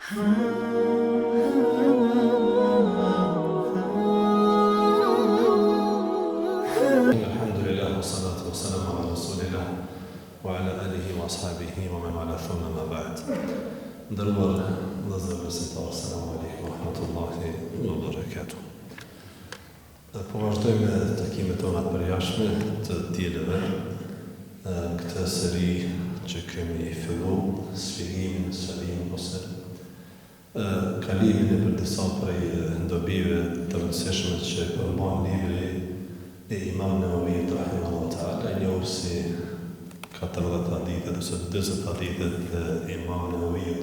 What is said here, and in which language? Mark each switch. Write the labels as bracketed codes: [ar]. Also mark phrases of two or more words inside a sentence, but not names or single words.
[ar] الحمد لله والصلاة والسلام على رسول الله وعلى آله وأصحابه ومن والاه ثم أما بعد. [sq] Ndërruar vëllezër besimtar, [ar] السلام عليكم ورحمة الله وبركاته. [sq] Po vazhdojmë me takimet tona të përjashme të dielëve. Këtë seri që kemi filluar, sfigimin, shërimin ose kalimin e për disa prej ndobive të rëndësishme që përmban libri e Imam Nawawi [ar] رحمه الله تعالى, [sq] i njohur si 14 hadithet ose 40 hadithet e Imam Nawawit.